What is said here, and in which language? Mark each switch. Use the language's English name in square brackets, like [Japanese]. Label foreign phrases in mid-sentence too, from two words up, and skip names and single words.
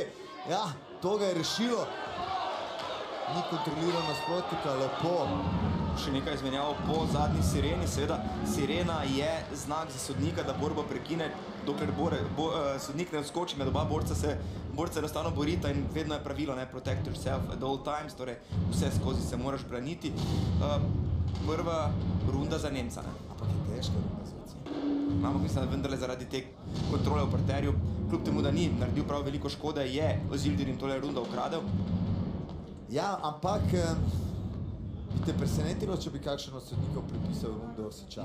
[Slovenian] Ja, to ga je rešilo. Ni kontroliral nasprotnika, lepo. Še nekaj izmenjavo po zadnji sireni. Seveda, sirena je znak za sodnika, da borba prekine, dokler sodnik ne vskoči med oba borca, se borca enostavno borita in vedno je pravilo, ne, [English] protect yourself at all times, [Slovenian] torej vse skozi se moraš braniti. Prva runda za Nemca, ne. Ampak je težka runda za Nemca. Ampak mislim, da vendarle zaradi te kontrole v parterju, kljub temu, da ni naredil prav veliko škode, je Ozilderim tole runda ukradel. Ja, ampak bi te presenetilo, če bi kakšen od sodnikov pripisal rundo Sičaja?